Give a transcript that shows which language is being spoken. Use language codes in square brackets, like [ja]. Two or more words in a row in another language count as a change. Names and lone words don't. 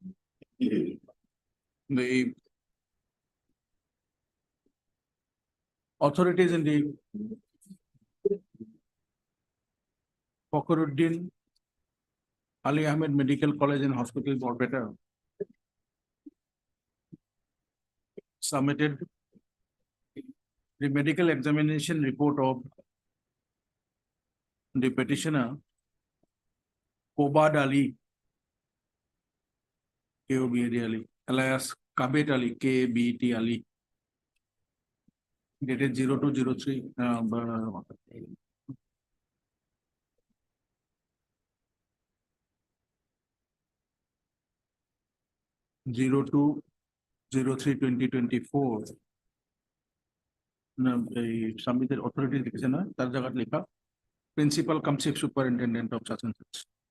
[en] The authorities in the Fakhruddin Ali Ahmed Medical College and Hospital, Borbetta, submitted the medical examination report of the petitioner Kobad Ali, K-O-B-A-D Ali, alias Kabet Ali, K-B-E-T Ali, dated 0203, 02/03/2024. Submitted authorities [bn] লিখেছে না, তার জায়গায় লেখা [en] principal cum chief superintendent of such and such.